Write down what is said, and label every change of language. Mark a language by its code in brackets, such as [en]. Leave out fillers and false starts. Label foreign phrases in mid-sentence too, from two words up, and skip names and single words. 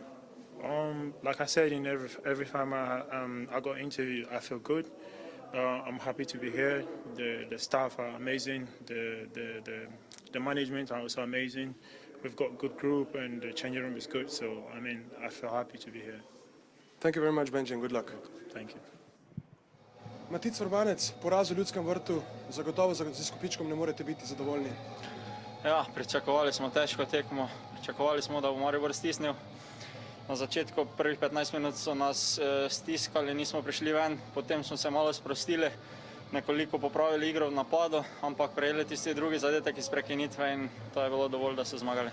[en] Like I said, in every time I got into, I feel good. I'm happy to be here. The staff are amazing. The management are also amazing. We've got a good group, and the changing room is good. So I mean, I feel happy to be here. Thank you very much, Benji, and good luck. Thank you. [sl] Matic Vrbanec, poraz v Ljudskem vrtu, zagotovo z izkupičkom ne morete biti zadovoljni. Ja, pričakovali smo težko tekmo, pričakovali smo, da bo Maribor stisnil. Na začetku prvih 15 minut so nas stiskali, nismo prišli ven, potem smo se malo sprostili, nekoliko popravili igro v napadu, ampak prejeli tisti drugi zadetek iz prekinitve in to je bilo dovolj, da so zmagali.